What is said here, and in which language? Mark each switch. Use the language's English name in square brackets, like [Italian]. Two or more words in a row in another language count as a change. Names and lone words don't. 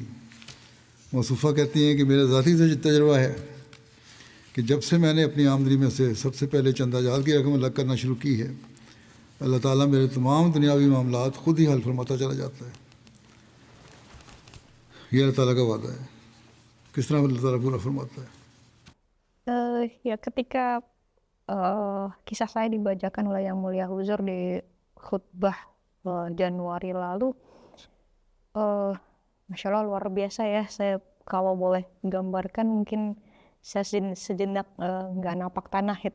[Urdu] موصوفہ کہتی ہیں کہ میرا ذاتی تجربہ ہے کہ جب سے میں نے اپنی آمدنی میں سے سب سے پہلے چندہ جات کی رقم الگ کرنا شروع کی ہے، اللہ تعالیٰ میرے تمام دنیاوی معاملات خود ہی حل فرماتا چلا جاتا ہے. یہ اللہ تعالیٰ کا وعدہ ہے۔ کس طرح اللہ تعالیٰ پورا فرماتا ہے? [Indonesian] Ya ketika kisah saya dibacakan oleh Yang Mulia Huzur di khutbah Januari lalu, Masya Allah luar biasa ya. Saya kalau boleh gambarkan mungkin saya sejenak nggak napak tanah itu.